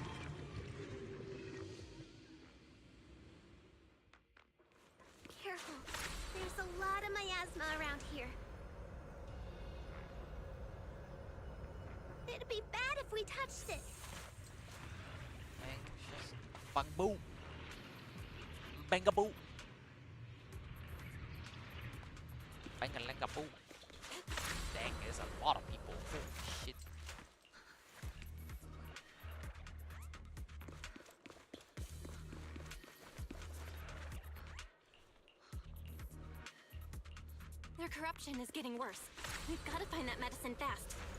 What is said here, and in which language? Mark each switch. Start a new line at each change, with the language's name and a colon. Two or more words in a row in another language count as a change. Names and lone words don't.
English: Careful. There's a lot of miasma around here. It'd be bad if we touched it. Bang boo. Bangaboo. Bangalangaboo. Dang, there's a lot of people. Holy shit. Their corruption is getting worse. We've got to find that medicine fast.